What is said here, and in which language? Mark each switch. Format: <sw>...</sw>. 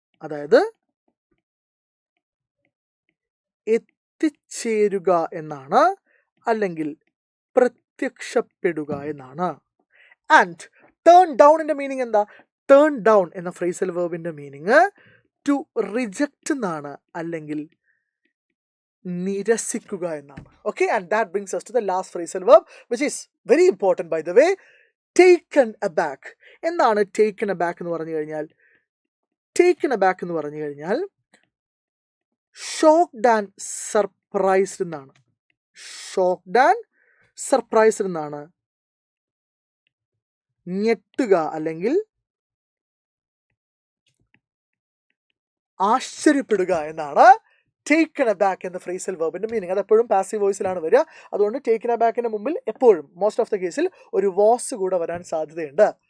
<ml>അതായത് എത്തിച്ചേരുക എന്നാണ്, അല്ലെങ്കിൽ പ്രത്യക്ഷപ്പെടുക എന്നാണ്. ആൻഡ് ടേൺ ഡൗണിന്റെ മീനിങ് എന്താ? ടേൺ ഡൗൺ എന്ന ഫ്രേസൽ വേർബിന്റെ മീനിങ് ടു റിജക്റ്റ് എന്നാണ്, അല്ലെങ്കിൽ നിരസിക്കുക എന്നാണ്.</ml> <en>Okay, and that brings us to the last phrasal verb, which is very important by the way, taken aback.</en> <ml>എന്താണ് taken aback എന്ന് പറഞ്ഞു കഴിഞ്ഞാൽ? taken aback എന്ന് പറഞ്ഞു കഴിഞ്ഞാൽ</ml> <en>shocked and surprised</en> <ml>എന്നാണ്.</ml> <en>shocked and surprised</en> <ml>എന്നാണ്. ഞെട്ടുക, അല്ലെങ്കിൽ ആശ്ചര്യപ്പെടുക എന്നാണ് ടേക്കൺ അബാക്ക് എന്ന ഫ്രേസൽ വേർബിന്റെ മീനിങ്. അത് എപ്പോഴും പാസീവ് വോയിസിലാണ് വരിക. അതുകൊണ്ട് ടേക്കൺ അബാക്കിന്റെ മുമ്പിൽ എപ്പോഴും മോസ്റ്റ് ഓഫ് ദ കേസിൽ ഒരു വാസ് കൂടെ വരാൻ സാധ്യതയുണ്ട്.</ml>